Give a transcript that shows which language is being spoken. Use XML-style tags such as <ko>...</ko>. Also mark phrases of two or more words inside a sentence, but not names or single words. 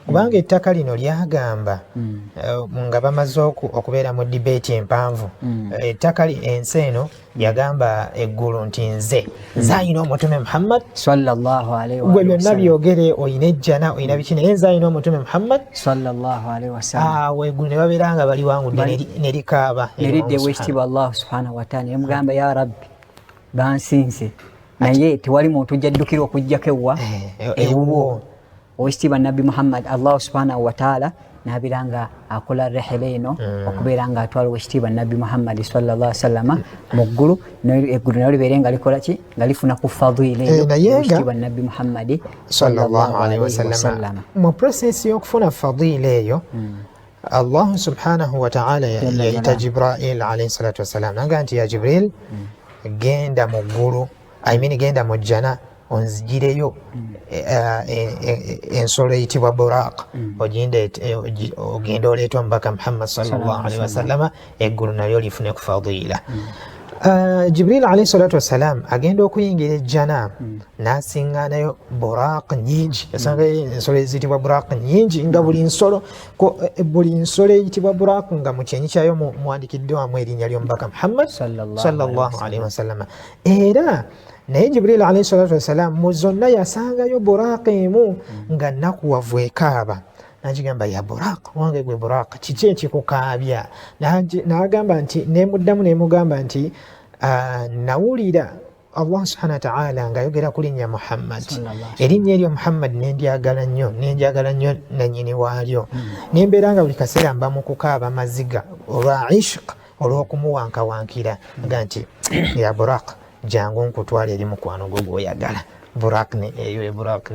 <lg>kubanga ettaka lino lyagamba nga bamaze okubeera mu debate empanvu ettaka ensi eno yagamba eggulu nti nze ayina omutume Muhammad</lg> <ar>صلى الله عليه</ar> <lg>gwe byonna byogere oyina ejjana oyina biki naye nze ayina omutume Muhammad</lg> <ar>صلى الله عليه وسلم</ar> <lg>awo eggulu ne babeera nga bali wangudde ne likaaba neridde wekitiibwa</lg> <ar>الله سبحانه وتعالى</ar> <lg>nemugamba</lg> <ar>يا ربي</ar> <lg>bansinze naye tewali muntu jaddukira okujjako ewuwo owekitiibwa nabbi Muhammad</lg> <ar>الله سبحانه وتعالى</ar> <lg>nabiranga akola rehela eno okubeera nga atwala owekitiibwa nabbi Muhammad</lg> <ar>صلى الله عليه وسلم</ar> <lg>mu ggulu eggulu nalyo libeere nga likola ki nga lifuna ku fadhila eyo owekitiibwa nabbi Muhammad</lg> <ar>صلى الله عليه وسلم</ar> <lg>mu process y'okufuna fadhila eyo</lg> <ar>الله سبحانه وتعالى</ar> <lg>yayita Jibril</lg> <ar>عليه الصلاة والسلام</ar> <lg>nanga nti ya Jibril genda mu ggulu genda mu jjana onzigireyo ensolo eyitibwa buraq ogenda oleeta omubaka Muhammad</lg> <ar>صلى الله عليه</ar> <lg>wasallama eggulu nalyo lifune ku fadila Jibril</lg> <ar>عليه الصلاة والسلام</ar> <lg>agenda okuyingira ejjana n'asiŋŋaanayo buraq nyingi yasanga ensolo eziyitibwa buraq nyingi nga buli nsolo eyitibwa buraq nga mu kyenyi kyayo muwandikiddwamu erinnya ly'omubaka Muhammad</lg> <ar>صلى الله عليه وسلم</ar> <lg>era naye Jibril</lg> <ar>عليه الصلاة والسلام</ar> <lg>mu zonna yasangayo buraq emu nga nakuwavu ekaaba n'agigamba ya buraq wange gwe buraq kiki ekikukaabya n'agamba nti nemuddamu nemugamba nti nawulira</lg> <ar>الله سبحانه وتعالى</ar> <lg>ng'ayogera ku linnya Muhammad erinnya eryo Muhammad nenjagala nnyo nannyini waalyo nembeera nga buli kaseera mba mu kukaaba maziga olwa ishq olw'okumuwankawankira nga nti ya buraq jangu nkutwala eri mukwano gwo gw'oyagala buraq eyo buraq</lg>